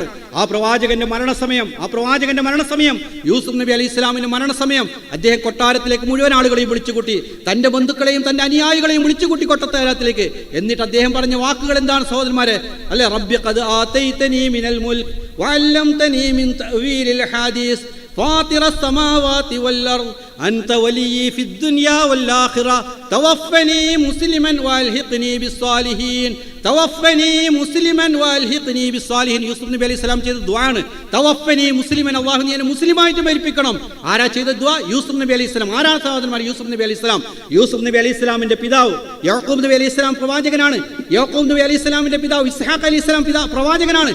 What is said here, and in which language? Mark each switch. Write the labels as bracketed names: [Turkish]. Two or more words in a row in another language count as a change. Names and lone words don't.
[Malayalam] ആ പ്രവാചകന്റെ മരണസമയം യൂസുഫ് നബി അലൈഹിസ്സലാമിന്റെ മരണസമയം അദ്ദേഹം കൊട്ടാരത്തിലേക്ക് മുഴുവൻ ആളുകളെയും വിളിച്ചുകൂട്ടി, തന്റെ ബന്ധുക്കളെയും തന്റെ അനുയായികളെയും വിളിച്ചുകൂട്ടി കൊട്ടാരത്തിലേക്ക്. എന്നിട്ട് അദ്ദേഹം പറഞ്ഞ വാക്കുകൾ എന്താണ് സഹോദരന്മാരെ? [Arabic] അല്ലെ, رب قد آتيتني من الملك وعلمتني من تأويل الأحاديث فاطر السماوات والأرض أنت ولي في الدنيا والآخرة توفني مسلما والحقني بالصالحين [Malayalam] യൂസുഫ് നബി അലൈഹി സ്വലാം ചെയ്ത ദുആണ് [Arabic] توفني مسلما, [Malayalam] അല്ലാഹു നീ എന്നെ മുസ്ലിമായിട്ട് മരിപ്പിക്കണം. ആരാ ചെയ്ത ദുആ? യൂസുഫ് നബി [Arabic] عليه السلام. [Malayalam] ആരാണ് സഹോദരന്മാർ യൂസുഫ് നബി [Arabic] عليه السلام? [Malayalam] യൂസുഫ് നബി [Arabic] عليه السلام [Malayalam] പിതാവ് യാക്കൂബ് നബി [Arabic] عليه السلام [Malayalam] പ്രവാചകനാണ്. യാക്കൂബ് നബി [Arabic] عليه السلام [Malayalam] പിതാവ് ഇസ്ഹാഖ് [Arabic] عليه السلام [Malayalam] പ്രവാചകനാണ്.